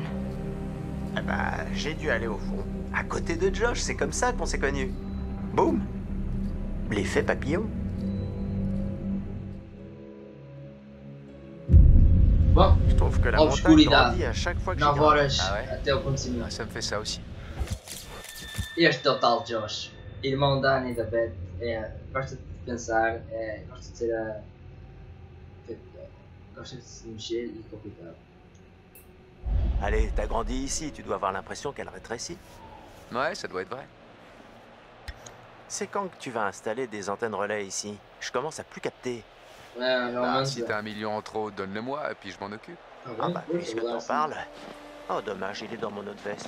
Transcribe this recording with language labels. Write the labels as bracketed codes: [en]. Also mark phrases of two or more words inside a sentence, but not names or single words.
[fr] Ah bah, j'ai dû aller au fond. À côté de Josh, c'est comme ça qu'on s'est connus. Boum! L'effet papillon. [pt] Bom, [fr] Je trouve que la montagne [pt] obscuridade. [fr] grandit à chaque fois que [pt] 9 [fr] j'y grimpe. [pt] horas [fr] Ah ouais? [pt] até o acontecimento. [fr] Ça me fait ça aussi. [pt] Este é o tal Josh, irmão da Annie e da Beth. Gosta de pensar, gosta de ser gosta de se mexer e complicado. [fr] Allez, t'as grandi ici, tu dois avoir l'impression qu'elle rétrécit. Ouais, ça doit être vrai. C'est quand que tu vas installer des antennes relais ici? Je commence à plus capter. Bah, si t'as 1 million en trop, donne-le-moi et puis je m'en occupe. Ah bah, puisque t'en parles. Oh, dommage, il est dans mon autre veste.